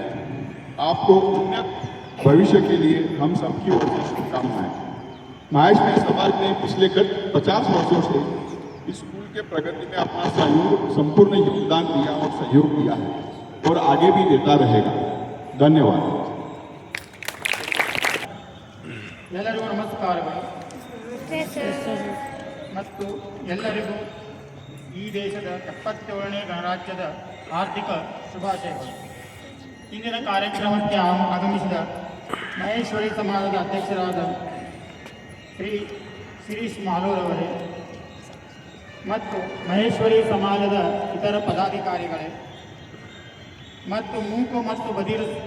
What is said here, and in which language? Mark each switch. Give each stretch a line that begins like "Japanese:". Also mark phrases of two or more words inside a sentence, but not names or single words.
Hindi: आपको उन्नत भविष्य के लिए हम सबकी ओर से शुभकामनाएं। माहेश्वरी समाज ने पिछले गत 50 वर्षों से इस स्कूल के प्रगति में अपना संपूर्ण योगदान दिया और सहयोग दिया है और आगे भी देता रहेगा। धन्यवाद।
Kannada: ಎಲ್ಲರಿಗೂ ನಮಸ್ಕಾರಗಳು ಮತ್ತು ಎಲ್ಲರಿಗೂ ಈ ದೇಶದ 77ನೇ ಗಣರಾಜ್ಯದ ಆರ್ಥಿಕ ಶುಭಾಶಯಗಳು. ಇಂದಿನ ಕಾರ್ಯಕ್ರಮಕ್ಕೆ ಆಗಮಿಸಿದ ಮಹೇಶ್ವರಿ ಸಮಾಜದ ಅಧ್ಯಕ್ಷರಾದ ಶ್ರೀ ಶಿರೀಶ್ ಮಾಲೂರವರೇ ಮತ್ತು ಮಹೇಶ್ವರಿ ಸಮಾಜದ ಇತರ ಪದಾಧಿಕಾರಿಗಳೇ ಮತ್ತು ಮೂಕು ಮತ್ತು ಬದಿರ